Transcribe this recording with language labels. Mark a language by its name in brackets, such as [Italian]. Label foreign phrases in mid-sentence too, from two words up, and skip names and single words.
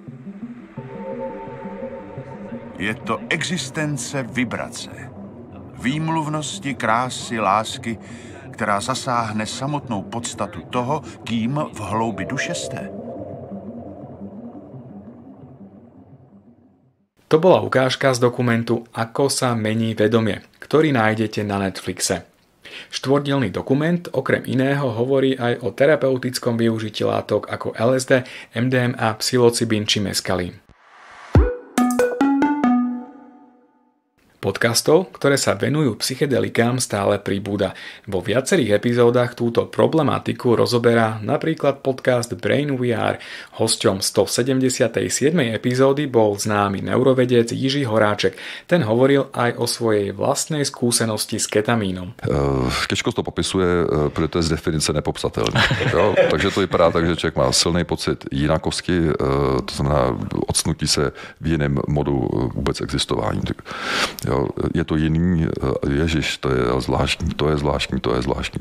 [Czech] Je to existence vibrace, výmluvnosti, krásy, lásky, která zasáhne samotnou podstatu toho, kým v hloubi duše jste. [Slovak] To bola ukážka z dokumentu Ako sa mení vedomie, ktorý nájdete na Netflixe. Štvordielny dokument okrem iného hovorí aj o terapeutickom využití látok ako LSD, MDMA, psilocybín či meskalín. Podcastov, ktoré sa venujú psychedelikám, stále pribúda. Vo viacerých epizódach túto problematiku rozoberá napríklad podcast Brain VR. Hosťom 177. epizódy bol známy neurovedec Jiří Horáček. Ten hovoril aj o svojej vlastnej skúsenosti s ketamínom. [Czech] Těžko to popisuje, protože to je z definice nepopsatelné. Takže to vypadá tak, že člověk má silný pocit jinakosti, to znamená odsnutí se v jiném modu vůbec existování. Je to jiný, ježiš, to je zvláštní, to je zvláštní, to je zvláštní.